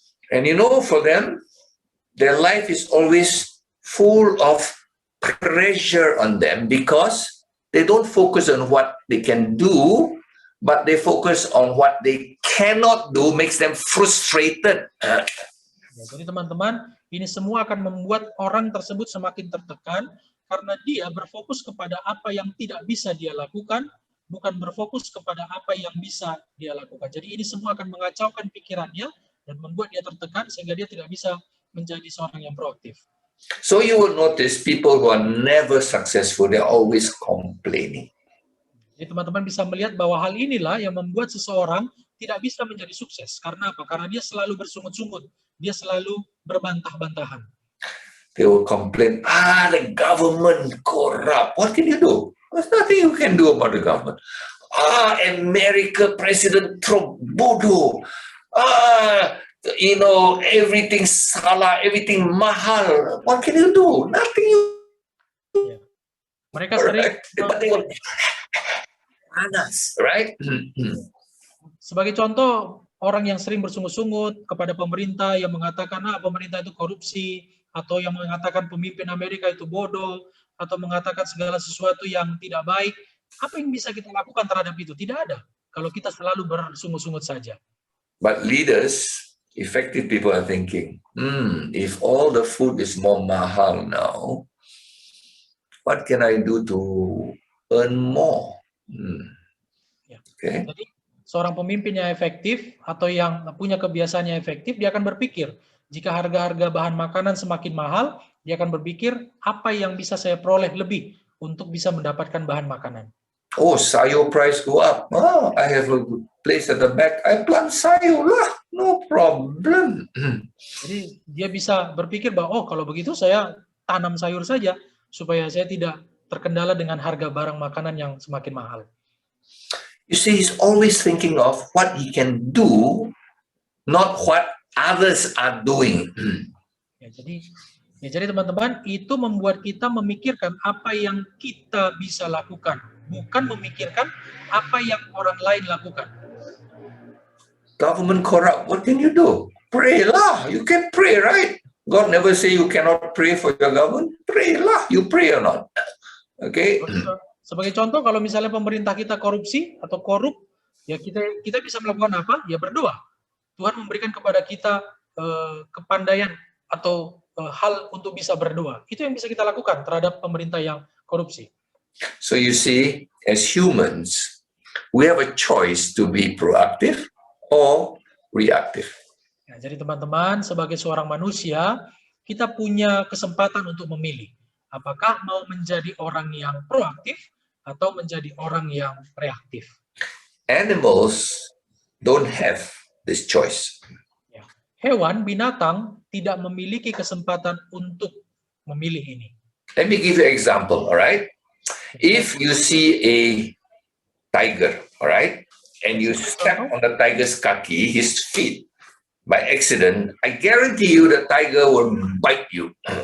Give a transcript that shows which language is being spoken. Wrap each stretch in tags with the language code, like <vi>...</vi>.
<en>And you know, for them, their life is always full of pressure on them because they don't focus on what they can do, but they focus on what they cannot do, makes them frustrated.</en> <id>Ya, jadi teman-teman, ini semua akan membuat orang tersebut semakin tertekan karena dia berfokus kepada apa yang tidak bisa dia lakukan, bukan berfokus kepada apa yang bisa dia lakukan. Jadi ini semua akan mengacaukan pikirannya dan membuat dia tertekan sehingga dia tidak bisa menjadi seorang yang proaktif.</id> <en>So you will notice people who are never successful, they're always complaining.</en> <id>Jadi teman-teman bisa melihat bahwa hal inilah yang membuat seseorang tidak bisa menjadi sukses. Karena apa? Karena dia selalu bersungut-sungut. Dia selalu berbantah-bantahan.</id> <en>They will complain, the government corrupt. What can you do? There's nothing you can do about the government. America President Trump</en> <id>bodoh.</id> <en>You know, everything</en> <id>salah,</id> <en>everything</en> <id>mahal.</id> <en>What can you do? Nothing.</en> <id>Ya. Mereka sering panas,</id> <en>right?</en> <id>Sebagai contoh, orang yang sering bersungut-sungut kepada pemerintah yang mengatakan pemerintah itu korupsi, atau yang mengatakan pemimpin Amerika itu bodoh, atau mengatakan segala sesuatu yang tidak baik. Apa yang bisa kita lakukan terhadap itu? Tidak ada. Kalau kita selalu bersungut-sungut saja.</id> <en>But leaders, effective people are thinking, if all the food is more</en> <id>mahal</id> <en>now, what can I do to earn more? Okay.</en> <id>Jadi, seorang pemimpin yang efektif atau yang punya kebiasaan yang efektif, dia akan berpikir, jika harga-harga bahan makanan semakin mahal, dia akan berpikir, apa yang bisa saya peroleh lebih untuk bisa mendapatkan bahan makanan.</id> <en>Oh,</en> <id>sayur</id> <en>price go up. Oh, I have a place at the back. I plant</en> <id>sayur lah.</id> <en>No problem.</en> <id>Jadi dia bisa berpikir bahwa oh kalau begitu saya tanam sayur saja supaya saya tidak terkendala dengan harga barang makanan yang semakin mahal.</id> <en>You see, he's always thinking of what he can do, not what others are doing.</en> <id>Ya, jadi teman-teman, itu membuat kita memikirkan apa yang kita bisa lakukan, bukan memikirkan apa yang orang lain lakukan.</id> <en>Government corrupt, what can you do? Pray lah. You can pray, right? God never say you cannot pray for your government. Pray lah. You pray or not? Okay.</en> <id>Sebagai contoh, kalau misalnya pemerintah kita korupsi atau korup, ya kita bisa melakukan apa? Ya berdoa. Tuhan memberikan kepada kita kepandaian atau hal untuk bisa berdoa. Itu yang bisa kita lakukan terhadap pemerintah yang korupsi.</id> <en>So you see, as humans, we have a choice to be proactive or reactive.</en> <id>Ya, jadi teman-teman, sebagai seorang manusia, kita punya kesempatan untuk memilih. Apakah mau menjadi orang yang proaktif atau menjadi orang yang reaktif.</id> <en>Animals don't have this choice.</en> <id>Ya. Hewan, binatang tidak memiliki kesempatan untuk memilih ini.</id> <en>Let me give you an example, all right? If you see a tiger, all right, and you step on the tiger's</en> <id>kaki,</id> <en>his feet, by accident, I guarantee you the tiger will bite you.</en>